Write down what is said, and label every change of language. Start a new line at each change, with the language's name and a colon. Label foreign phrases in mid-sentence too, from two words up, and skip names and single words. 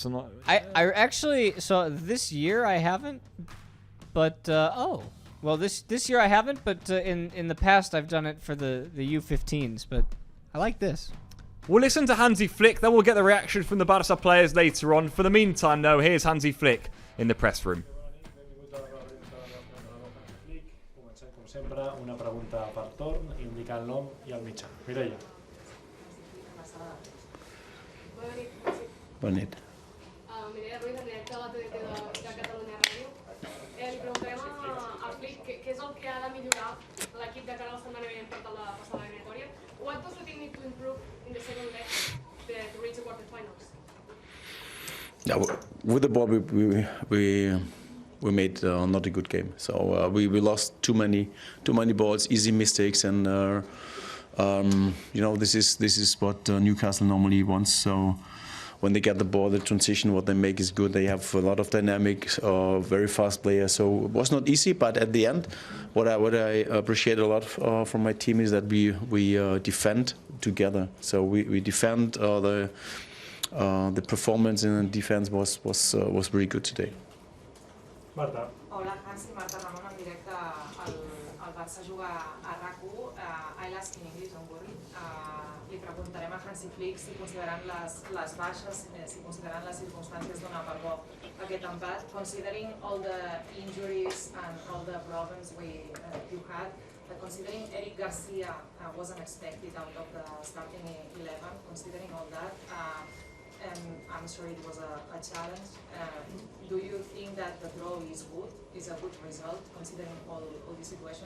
English: I actually, so this year I haven't, but, this year I haven't, but in the past I've done it for the U15s, but I like this. We'll listen to Hansi Flick, then we'll get the reaction from the Barça players later on. For the meantime, though, here's Hansi Flick in the press room.
Catalan: Com sempre, una pregunta per torn, indicar el nom i el mitjà. Mireia. Bona nit. Mireia Ruiz, en directe a la TDT de Catalunya Ràdio. Li preguntarem a Flick què és el que ha de millorar l'equip de cara a la setmana vinent per tal de passar l'eliminatòria.
English: What does the team need to improve in the second leg to reach the quarterfinals? Yeah, with the ball, we made not a good game. So we lost too many balls, easy mistakes, and this is what Newcastle normally wants. So when they get the ball, the transition, what they make is good. They have a lot of dynamic, very fast players. So it was not easy, but at the end, what I appreciate a lot from my team is that we defend together. So we defend the performance in the defense was very good today. Marta.
Catalan: Hola, Hansi, Marta Ramon, en directe al Barça juga a RAC1.
English: I ask in English, don't worry.
Catalan: Li preguntarem a Hansi Flick si considerant les baixes, si considerant les circumstàncies dona per bo aquest empat,
English: considering all the injuries and all the problems you had, considering Eric Garcia wasn't expected out of the starting 11, considering all that, and I'm sure it was a challenge. Do you think that the draw is good? Is a good result considering all the situations?